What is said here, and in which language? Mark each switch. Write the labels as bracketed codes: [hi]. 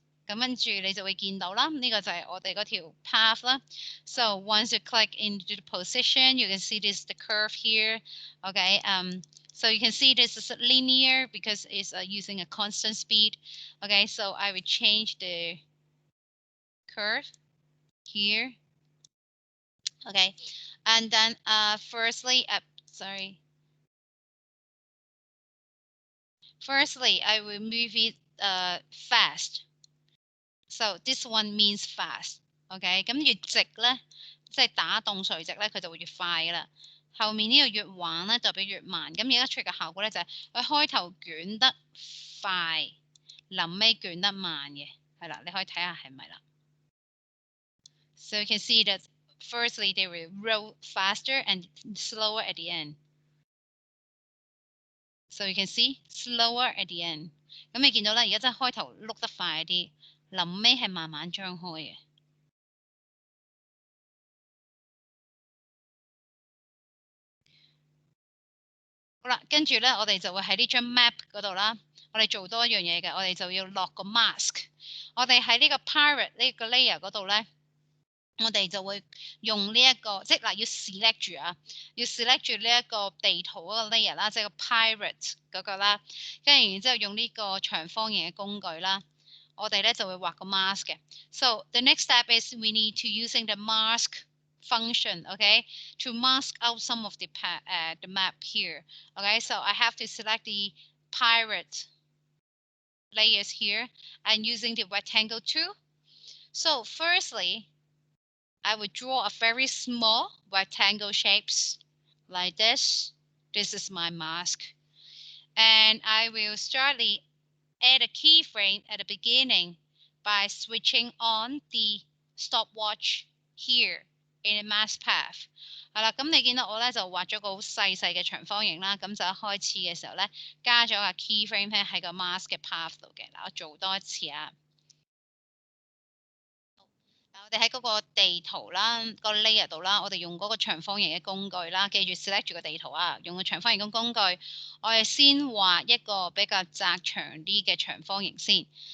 [yue] 咁跟住你就會見到啦，呢個就係我哋嗰條 path 啦。 [en] So once you click into the position, you can see this the curve here. Okay, so you can see this is linear because it's using a constant speed. Okay, so I will change the curve here. Okay, and then firstly, I will move it fast. So this one means fast. [yue] OK， 咁越直咧，即係打動垂直咧，佢就會越快啦。後面呢個越橫咧，代表越慢。咁而家出嘅效果咧就係佢開頭捲得快，臨尾捲得慢嘅，係啦，你可以睇下係咪啦。 [en] So you can see that firstly they will roll faster and slower at the end. So you can see slower at the end. [yue] 咁你見到啦，而家真係開頭碌得快啲，臨尾係慢慢張開嘅。好啦，跟住咧，我哋就會喺呢張 map 嗰度啦，我哋做多一樣嘢嘅，我哋就要落個 mask。我哋喺呢個 pirate 呢個 layer 嗰度咧，我哋就會用呢一個，即係嗱要 select 住啊，要 select 住呢一個地圖嗰個 layer 啦，即係個 pirate 嗰個啦，跟住然之後用呢個長方形嘅工具啦，我哋咧就會畫個 mask 嘅。 [en] So the next step is we need to using the mask function, okay, to mask out some of the map here. Okay, so I have to select the pirate layers here and using the rectangle tool. So firstly, I would draw a very small rectangle shapes like this. This is my mask. And I will start add a keyframe at the beginning by switching on the stopwatch here in the mask path. [yue] 係啦，咁你見到我咧就畫咗個好細細嘅長方形啦，咁就一開始嘅時候咧加咗個 keyframe 咧喺個 mask 嘅 path 度嘅。嗱，我做多一次啊。我哋喺嗰個地圖啦，個 layer 度啦，我哋用嗰個長方形嘅工具啦，記住 select 住個地圖啊，用個長方形嘅工具，我哋先畫一個比較窄長啲嘅長方形先。